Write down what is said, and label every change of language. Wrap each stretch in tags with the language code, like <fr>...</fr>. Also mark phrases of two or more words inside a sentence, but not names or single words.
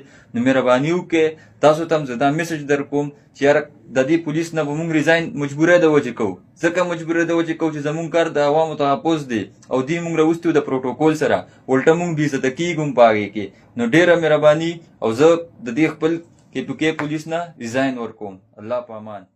<ps>نو مهرباني وکړئ، تاسو ته هم زه دا میسج در کوم چې یاره د دې پولیس نه به مونږ ریزاین مجبوری د وجې کوو، ځکه مجبوری د وجې کوو چې زمونږ کار د عوامو تحفظ دی او دوی مونږ راوستي د پروټوکول سره، الټه مونږ بې عزته کېږو هم په هغې کې۔ نو ډېره مهرباني، او زه د دې خپل کے پی کے پولیس نه ریزاین ورکوم۔ الله په امان.</ps>